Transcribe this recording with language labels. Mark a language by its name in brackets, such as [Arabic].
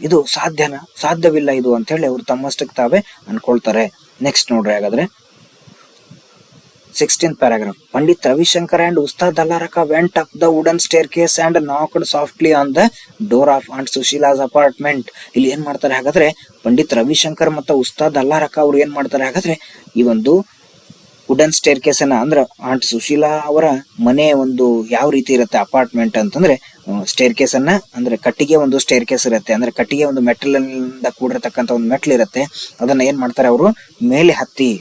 [Kannada] ಇದು ಸಾಧ್ಯವಿಲ್ಲ ಇದು ಅಂತ ಹೇಳಿ ಅವರು ತಮ್ಮಷ್ಟಕ್ಕೆ ತಾವೇ ಅನ್ಕೊಳ್ತಾರೆ. ನೆಕ್ಸ್ಟ್ ನೋಡ್ರಿ ಹಾಗಾದ್ರೆ 16th paragraph. [English] Pandit Ravishankar and Ustad Allaraka went up the wooden staircase and knocked softly on the door of Aunt Sushila's apartment. [Kannada] ಇಲ್ಲಿ ಏನ್ ಮಾಡ್ತಾರೆ ಹಾಗಾದ್ರೆ ಪಂಡಿತ್ ರವಿಶಂಕರ್ ಮತ್ತು ಉಸ್ತಾದ್ ಅಲ್ಲಾರಕ ಅವ್ರು ಏನ್ ಮಾಡ್ತಾರೆ ಹಾಗಾದ್ರೆ ಈ ಒಂದು ವುಡನ್ ಸ್ಟೇರ್ ಕೇಸ್ ಅನ್ನ, ಅಂದ್ರೆ ಆಂಟ್ ಸುಶೀಲಾ ಅವರ ಮನೆ ಒಂದು ಯಾವ ರೀತಿ ಇರುತ್ತೆ ಅಪಾರ್ಟ್ಮೆಂಟ್ ಅಂತಂದ್ರೆ ಸ್ಟೇರ್ ಕೇಸ್ ಅನ್ನ, ಅಂದ್ರೆ ಕಟ್ಟಿಗೆ ಒಂದು ಸ್ಟೇರ್ ಕೇಸ್ ಇರುತ್ತೆ, ಅಂದ್ರೆ ಕಟ್ಟಿಗೆ ಒಂದು ಮೆಟಲ್ನಿಂದ ಕೂಡಿರತಕ್ಕಂತ ಒಂದು ಮೆಟ್ಲ್ ಇರುತ್ತೆ, ಅದನ್ನ ಏನ್ ಮಾಡ್ತಾರೆ ಅವರು ಮೇಲೆ ಹತ್ತಿ.